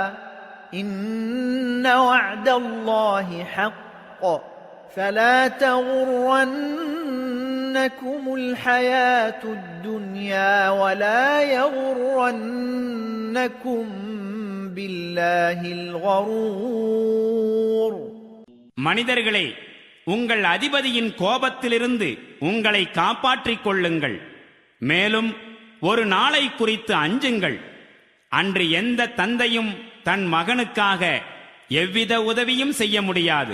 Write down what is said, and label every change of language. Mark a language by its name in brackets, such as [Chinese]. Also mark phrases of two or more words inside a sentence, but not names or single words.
[Arabic] إن وعد الله حق فلا تغرنكم الحياة الدنيا ولا يغرنكم بالله الغرور. [Tamil] மனிதர்களே, உங்கள் அதிபதியின் கோபத்திலிருந்து உங்களை காப்பாற்றிக் கொள்ளுங்கள். மேலும் ஒரு நாளை குறித்து அஞ்சுங்கள். அன்று எந்த தந்தையும் தன் மகனுக்காக எவ்வித உதவியும் செய்ய முடியாது.